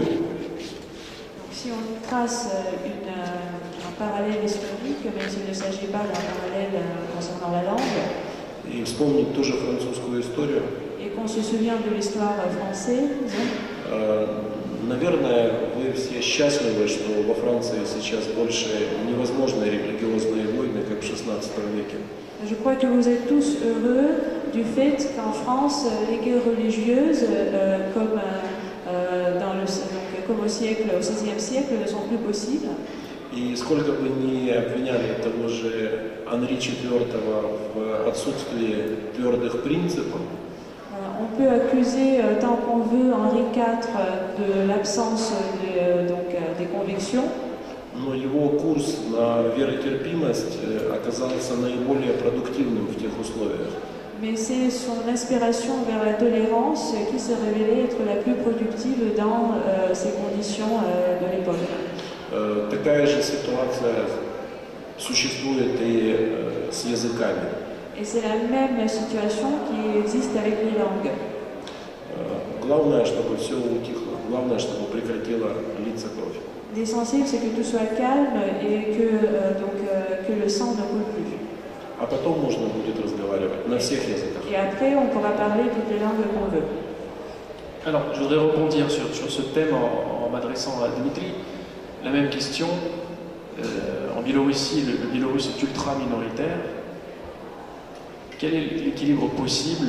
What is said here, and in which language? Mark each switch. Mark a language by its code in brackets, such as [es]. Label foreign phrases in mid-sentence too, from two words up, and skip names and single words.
[fr] Donc, si on trace un parallèle historique, même s'il ne s'agit pas d'un parallèle concernant la langue, [ru] и вспомнить ту же французскую историю, [fr] et qu'on se souvient de l'histoire française, [ru] наверное, вы все счастливы, что во Франции сейчас больше невозможны религиозные войны, как в XVI веке. [fr] je crois que vous êtes tous heureux du fait qu'en France, les guerres religieuses, comme au XVIe siècle, ne sont plus possibles. [ru] И сколько бы ни обвиняли того же Анри IV в отсутствии твердых принципов, [fr] On peut accuser tant qu'on veut Henri IV de l'absence des convictions. [ru] Но его курс на веротерпимость оказался наиболее продуктивным в тех условиях. [fr] Mais c'est son inspiration vers la tolérance qui s'est révélée être la plus productive dans ces conditions de l'époque. [ru] Такая же ситуация существует и с языками. [fr] Et c'est la même situation qui existe avec les langues. [ru] Главное, чтобы все утихло, главное, чтобы прекратила литься кровь. [fr] L'essentiel, c'est que tout soit calme et que le sang ne coule plus. [ru] А потом можно будет разговаривать на всех языках. [fr] Et après, on pourra parler toutes les langues qu'on veut. Alors, je voudrais rebondir sur ce thème en m'adressant à Dimitri. La même question. En Biélorussie, le biélorusse est ultra minoritaire. Quel est l'équilibre possible?